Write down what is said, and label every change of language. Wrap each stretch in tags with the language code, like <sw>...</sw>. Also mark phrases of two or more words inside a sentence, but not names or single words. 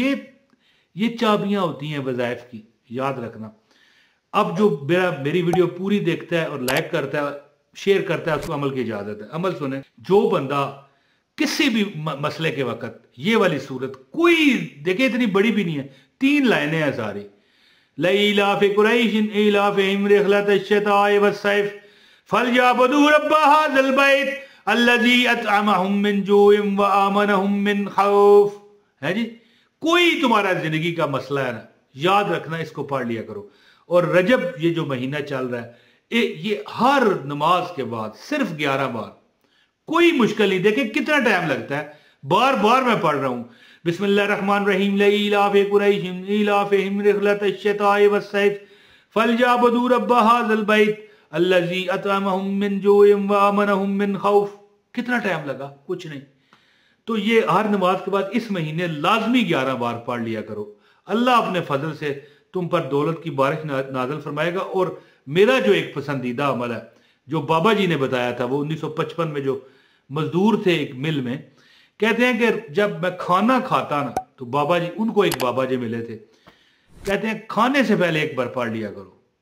<hi>ये चाबियां होती हैं वज़ाइफ की, याद रखना। अब जो मेरी वीडियो पूरी देखता है और लाइक करता है, शेयर करता है, उसको अमल की इजाजत है। अमल सुने, जो बंदा किसी भी मसले के वक्त ये वाली सूरत, कोई देखे इतनी बड़ी भी नहीं है, 3 लाइनें हैं सारी,</hi> <ar>لإيلاف قريش إيلافهم رحلة الشتاء والصيف فليعبدوا رب هذا البيت الذي أطعمهم من جوع وآمنهم من خوف.</ar> <hi>है जी, कोई तुम्हारा जिंदगी का मसला है ना, याद रखना, इसको पढ़ लिया करो। और रजब ये जो महीना चल रहा है, ये हर नमाज के बाद सिर्फ 11 बार, कोई मुश्किल नहीं। देखें कितना टाइम लगता है, बार बार मैं पढ़ रहा हूं।</hi> <ar>بسم الله الرحمن الرحيم لإيلاف قريش إيلافهم رحلة الشتاء والصيف فليعبدوا رب هذا البيت الذي أطعمهم من جوع وآمنهم من خوف.</ar> <hi>कितना टाइम लगा? कुछ नहीं। तो ये हर नमाज के बाद इस महीने लाजमी 11 बार पढ़ लिया करो। अल्लाह अपने फजल से तुम पर दौलत की बारिश नाज़िल फरमाएगा। और मेरा जो एक पसंदीदा अमल है, जो बाबा जी ने बताया था, वो 1955 में जो मजदूर थे एक मिल में, कहते हैं कि जब मैं खाना खाता ना, तो बाबा जी, उनको एक बाबा जी मिले थे, कहते हैं खाने से पहले एक बार पढ़ लिया करो।</hi>